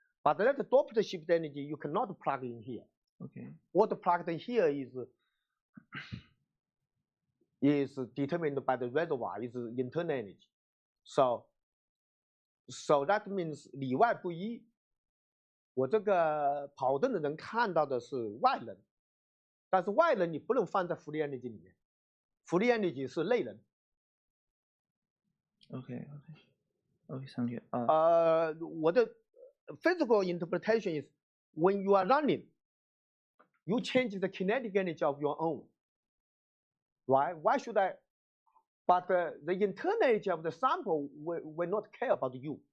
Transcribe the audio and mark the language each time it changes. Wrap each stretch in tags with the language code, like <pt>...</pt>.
<en>But that Doppler shift energy you cannot plug in here. Okay. What plugged in here is determined by the reservoir, is internal energy.</en> <zh>So that means 里外不一。我这个跑动的人看到的是外人，但是外人你不能放在free energy 里面，free energy 是内人。</zh> <en>Okay, thank you.</en> <zh>我的</zh> <en>physical interpretation is when you are running, you change the kinetic energy of your own. Right? Why should I? But the internal energy of the sample will not care about you.</en>